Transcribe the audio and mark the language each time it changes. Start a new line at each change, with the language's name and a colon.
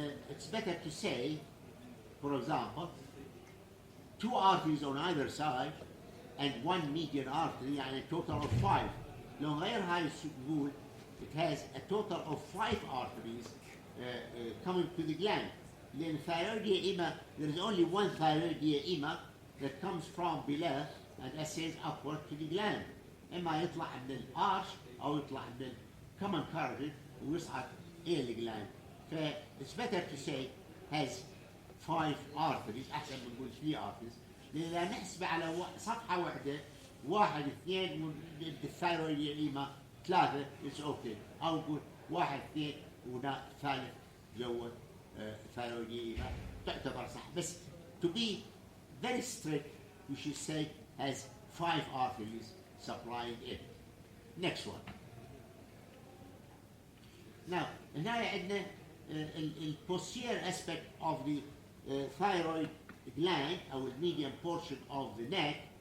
English: It's better to say, for example, 2 arteries on either side and 1 median artery,
Arabic: يعني
English: a total of 5.
Arabic: لو غير هاي نقول
English: it has a total of 5 arteries coming to the gland.
Arabic: لأن
English: thyroidea ima, there is only one thyroidea ima that comes from below and ascends upward to the gland.
Arabic: إما يطلع من الارش أو يطلع من
English: common carotid
Arabic: ويصعد إلى الجلاند.
English: ف it's better to say has 5 arteries
Arabic: أحسن من نقول
English: 3 arteries.
Arabic: لأن إذا نحسبه على صفحة واحدة 1 2 والثايرويديا إما 3
English: it's okay.
Arabic: أو نقول 1 2 وهنا ثالث جوا thyroidea تعتبر صح.
English: بس to be very strict we should say has 5 arteries supplying it. Next one. Now
Arabic: هنا عندنا
English: posterior aspect of the thyroid gland
Arabic: أو
English: the median portion of the neck.